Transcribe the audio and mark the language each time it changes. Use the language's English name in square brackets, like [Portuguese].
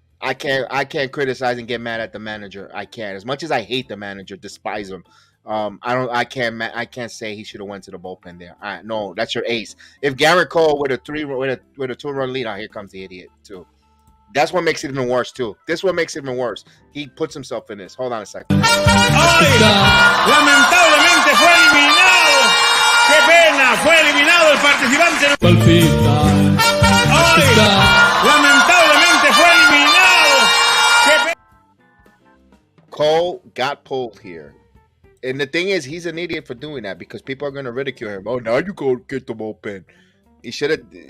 [English] I can't criticize and get mad at the manager. I can't. As much as I hate the manager, despise him. I can't say he should have went to the bullpen there. No, that's your ace. If Gerrit Cole with a 2-run lead, here comes the idiot too. That's what makes it even worse too. This what makes it even worse. He puts himself in this. Hold on a second. [Spanish] Hoy, lamentablemente fue eliminado. Qué pena, fue eliminado el participante. Hoy, lamentablemente fue eliminado. Qué pena. [English] Cole got pulled here. And the thing is, he's an idiot for doing that because people are going to ridicule him. Oh, now you go get the bullpen. He should have.